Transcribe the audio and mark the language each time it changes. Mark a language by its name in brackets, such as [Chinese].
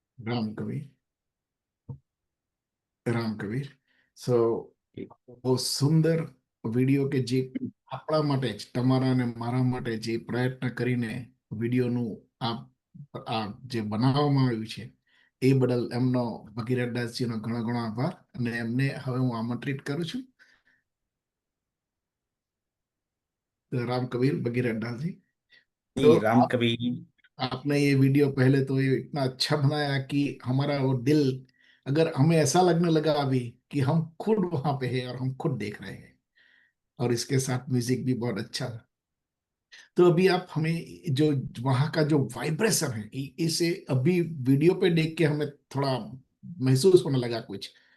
[Hindi] राम कबीर, રામ કબીર. [Gujarati] સો બહુ સુંદર વિડીયો કે જે આપણા માટે જ, તમારા અને મારા માટે જે પ્રયત્ન કરીને વિડીયોનું આ આ જે બનાવવામાં આવ્યું છે એ બદલ એમનો ભગીરથ દાસજીનો ઘણો ઘણો આભાર. અને એમને હવે હું આમંત્રિત કરું છું, राम कबीर भगीरथ दास जी. [Hindi] तो जी राम कबीर। आपने ये वीडियो पहले तो ये इतना अच्छा बनाया कि हमारा वो दिल, अगर हमें ऐसा लगने लगा अभी कि हम खुद वहां पे हैं और हम खुद देख रहे हैं, और इसके साथ म्यूजिक भी बहुत अच्छा था. तो अभी आप हमें जो वहां का जो वाइब्रेशन है, इसे अभी वीडियो पे देख के हमें थोड़ा महसूस होने लगा कुछ.